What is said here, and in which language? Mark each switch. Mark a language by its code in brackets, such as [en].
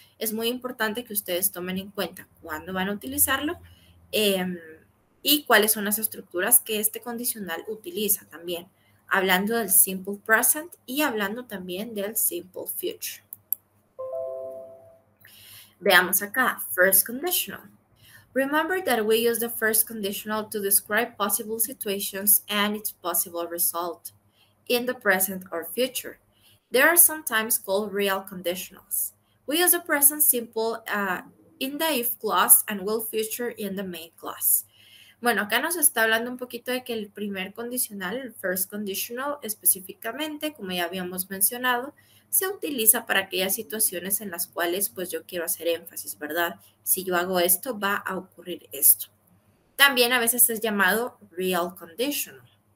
[es] Es muy importante que ustedes tomen en cuenta cuándo van a utilizarlo y cuáles son las estructuras que este condicional utiliza también, hablando del simple present y hablando también del simple future. Veamos acá, first conditional. [en] Remember that we use the first conditional to describe possible situations and its possible result in the present or future. They are sometimes called real conditionals. We use the present simple in the if clause and will future in the main clause. [es] Bueno, acá nos está hablando un poquito de que el primer condicional, el first conditional, específicamente, como ya habíamos mencionado, se utiliza para aquellas situaciones en las cuales pues yo quiero hacer énfasis, ¿verdad? Si yo hago esto, va a ocurrir esto. También a veces es llamado real conditional.